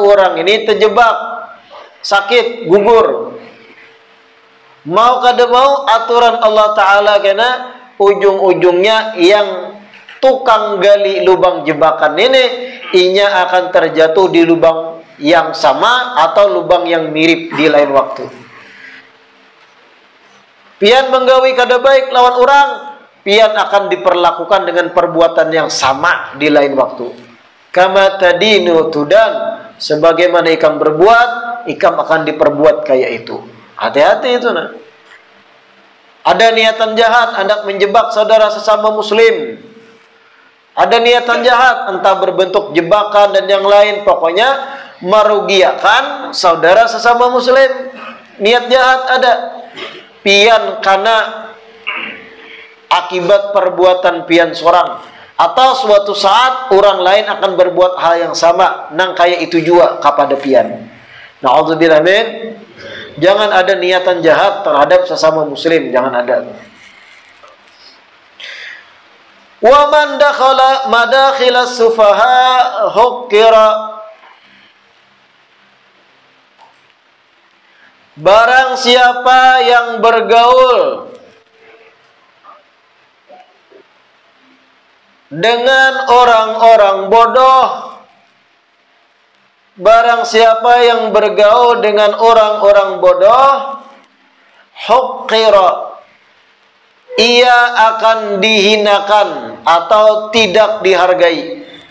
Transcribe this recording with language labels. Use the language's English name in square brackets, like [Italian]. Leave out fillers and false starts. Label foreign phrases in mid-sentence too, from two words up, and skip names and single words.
[Banjar] orang ini terjebak, sakit, gugur, mau kada mau aturan Allah Ta'ala, karena ujung-ujungnya yang tukang gali lubang jebakan ini, inya akan terjatuh di lubang yang sama atau lubang yang mirip di lain waktu. Pian menggawi kada baik lawan orang, pian akan diperlakukan dengan perbuatan yang sama di lain waktu. [Arabic] كما تدين تدان, [Banjar] sebagaimana ikam berbuat, ikam akan diperbuat kayak itu. Hati-hati itu nah. [Indonesian] Ada niatan jahat hendak menjebak saudara sesama muslim. Ada niatan jahat entah berbentuk jebakan dan yang lain, pokoknya merugiakan saudara sesama muslim. Niat jahat ada. [Banjar] Pian karena akibat perbuatan pian seorang, atau suatu saat orang lain akan berbuat hal yang sama nang kayak itu juga kepada pian. [Arabic] نعوذ بالله من. [Indonesian] Jangan ada niatan jahat terhadap sesama muslim, jangan ada. [Arabic] ومن دخل مداخل السفهاء حقر. [Indonesian] Barang siapa yang bergaul dengan orang-orang bodoh, barang siapa yang bergaul dengan orang-orang bodoh, huqqira, ia akan dihinakan atau tidak dihargai.